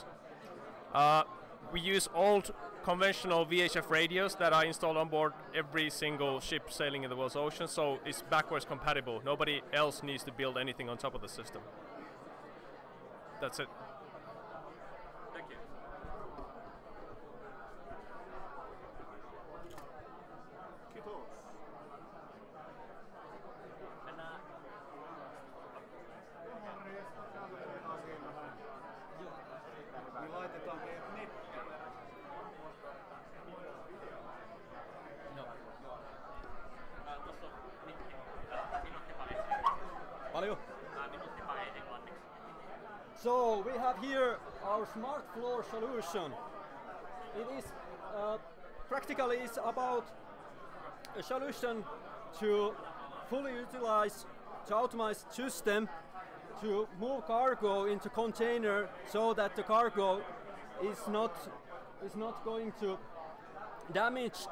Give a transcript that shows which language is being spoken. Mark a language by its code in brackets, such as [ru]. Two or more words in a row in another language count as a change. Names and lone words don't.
[en] We use old conventional VHF radios that are installed on board every single ship sailing in the world's ocean, so it's backwards compatible. Nobody else needs to build anything on top of the system. That's it. Thank you. [fi] Kiitos. Mennään. Niin laitetaan teidät nettiin. No. Tuossa on mikki. Minuutti pari. Paljon? Minuutti pari englanniksi. [en] So we have here our smart floor solution. It is practically it's about a solution to fully utilize the automated system to move cargo into container so that the cargo is not going to damaged.